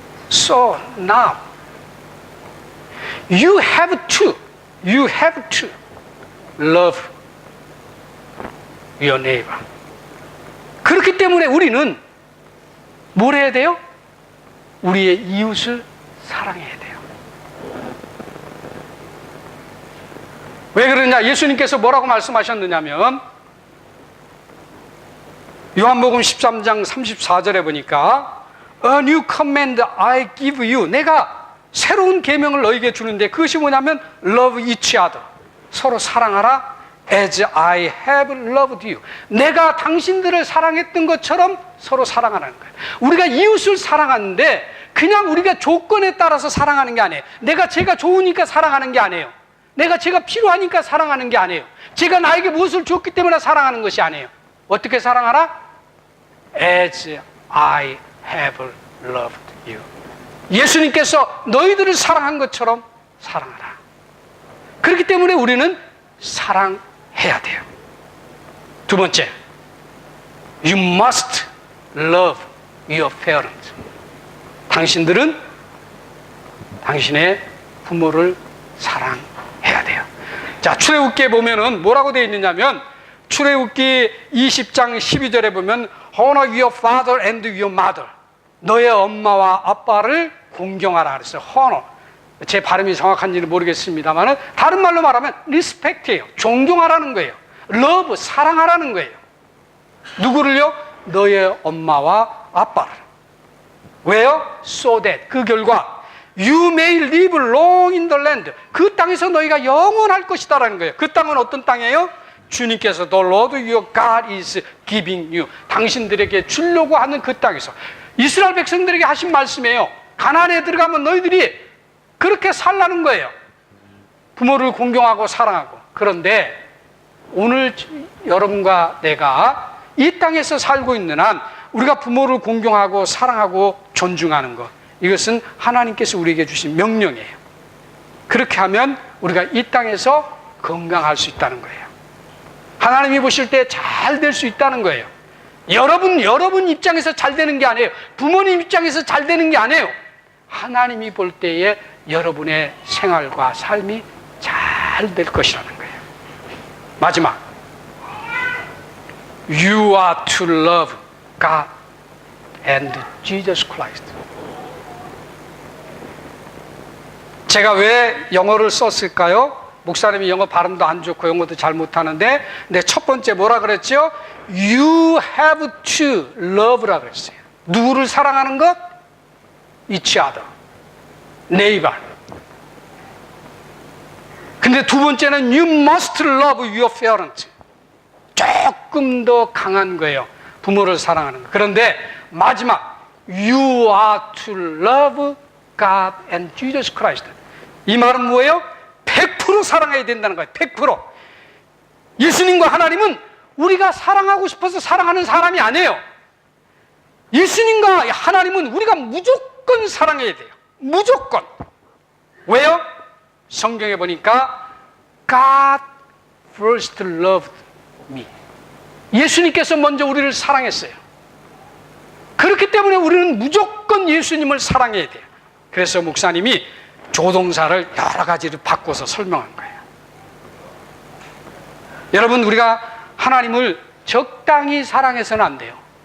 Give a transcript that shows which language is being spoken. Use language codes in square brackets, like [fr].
[en] So now you have to love your neighbor. [ko] 그렇기 때문에 우리는 뭘 해야 돼요? 우리의 이웃을 사랑해야 돼요. 왜 그러냐? 예수님께서 뭐라고 말씀하셨느냐면 요한복음 13장 34절에 보니까 [en] A new command I give you. [ko] 내가 새로운 계명을 너에게 주는데 그것이 뭐냐면 [en] love each other. [ko] 서로 사랑하라. [en] As I have loved you. [ko] 내가 당신들을 사랑했던 것처럼 서로 사랑하라는 거예요. 우리가 이웃을 사랑하는데 그냥 우리가 조건에 따라서 사랑하는 게 아니에요. 제가 좋으니까 사랑하는 게 아니에요. 제가 필요하니까 사랑하는 게 아니에요. 제가 나에게 무엇을 줬기 때문에 사랑하는 것이 아니에요. 어떻게 사랑하라? [en] As I have loved you. [ko] 예수님께서 너희들을 사랑한 것처럼 사랑하라. 그렇기 때문에 우리는 사랑해야 돼요. 두 번째, [en] You must love your parents. [ko] 당신들은 당신의 부모를 사랑해야 돼요. 자, 출애굽기에 보면은 뭐라고 되어 있느냐면 출애굽기 20장 12절에 보면 [en] Honor your father and your mother. [ko] 너의 엄마와 아빠를 공경하라 그랬어요. [en] Honor. [ko] 제 발음이 정확한지는 모르겠습니다만 다른 말로 말하면 respect예요. 존경하라는 거예요. love, 사랑하라는 거예요. 누구를요? 너의 엄마와 아빠를. 왜요? [en] So that, [ko] 그 결과 [en] You may live long in the land. [ko] 그 땅에서 너희가 영원할 것이다라는 거예요. 그 땅은 어떤 땅이에요? 주님께서 [en] The Lord your God is giving you. [ko] 당신들에게 주려고 하는 그 땅에서. 이스라엘 백성들에게 하신 말씀이에요. 가나안에 들어가면 너희들이 그렇게 살라는 거예요. 부모를 공경하고 사랑하고. 그런데 오늘 여러분과 내가 이 땅에서 살고 있는 한 우리가 부모를 공경하고 사랑하고 존중하는 것, 이것은 하나님께서 우리에게 주신 명령이에요. 그렇게 하면 우리가 이 땅에서 건강할 수 있다는 거예요. 하나님이 보실 때 잘 될 수 있다는 거예요. 여러분 입장에서 잘 되는 게 아니에요. 부모님 입장에서 잘 되는 게 아니에요. 하나님이 볼 때에 여러분의 생활과 삶이 잘 될 것이라는 거예요. 마지막, You are to love God and Jesus Christ. 제가 왜 영어를 썼을까요? 목사님이 영어 발음도 안 좋고 영어도 잘 못하는데, 네, 첫 번째 뭐라 그랬죠? [en] You have to love라 [ko] 그랬어요. 누구를 사랑하는 것? [en] Each other, neighbor. [ko] 근데 두 번째는 [en] You must love your parents. [ko] 조금 더 강한 거예요. 부모를 사랑하는 거. 그런데 마지막 [en] You are to love God and Jesus Christ. [ko] 이 말은 뭐예요? 100% 사랑해야 된다는 거예요. 100%. 예수님과 하나님은 우리가 사랑하고 싶어서 사랑하는 사람이 아니에요. 예수님과 하나님은 우리가 무조건 사랑해야 돼요. 무조건. 왜요? 성경에 보니까 [en] God first loved me. [ko] 예수님께서 먼저 우리를 사랑했어요. 그렇기 때문에 우리는 무조건 예수님을 사랑해야 돼요. 그래서 목사님이 조동사를 여러 가지로 바꿔서 설명한 거예요. 여러분, 우리가 하나님을 적당히 사랑해서는 안 돼요.